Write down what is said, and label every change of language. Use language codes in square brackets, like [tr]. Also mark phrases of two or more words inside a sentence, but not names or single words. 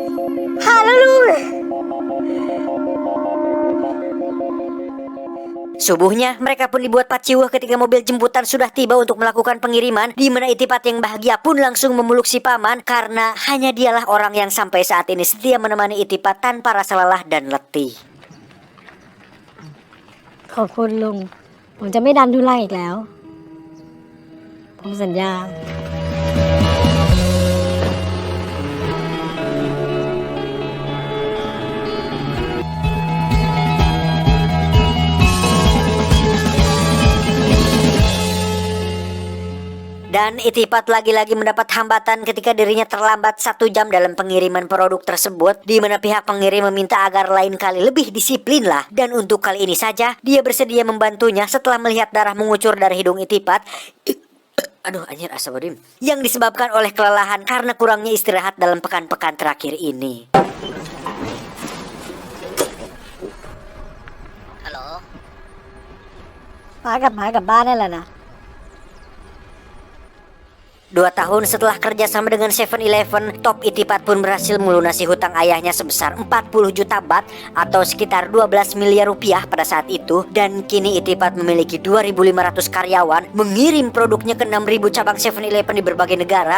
[id] Subuhnya, mereka pun dibuat paciwah ketika mobil jemputan sudah tiba untuk melakukan pengiriman, di mana Itipat yang bahagia pun langsung memeluk si paman karena hanya dialah orang yang sampai saat ini setia menemani Itipat tanpa rasa lelah dan letih. [th] ขอบคุณลุงผมจะไม่ดันทุลังอีกแล้วผมสัญญา [id] Dan Itipat lagi-lagi mendapat hambatan ketika dirinya terlambat 1 jam dalam pengiriman produk tersebut, di mana pihak pengirim meminta agar lain kali lebih disiplin lah. Dan untuk kali ini saja, dia bersedia membantunya setelah melihat darah mengucur dari hidung Itipat. Aduh anjir asabadim. Yang disebabkan oleh kelelahan karena kurangnya istirahat dalam pekan-pekan terakhir ini. Halo? [th] ป้ากลับบ้านได้แล้วนะ [id] 2 tahun setelah kerjasama dengan 7-Eleven, Top Itipat pun berhasil melunasi hutang ayahnya sebesar 40 juta baht atau sekitar 12 miliar rupiah pada saat itu. Dan kini Itipat memiliki 2.500 karyawan, mengirim produknya ke 6.000 cabang 7-Eleven di berbagai negara.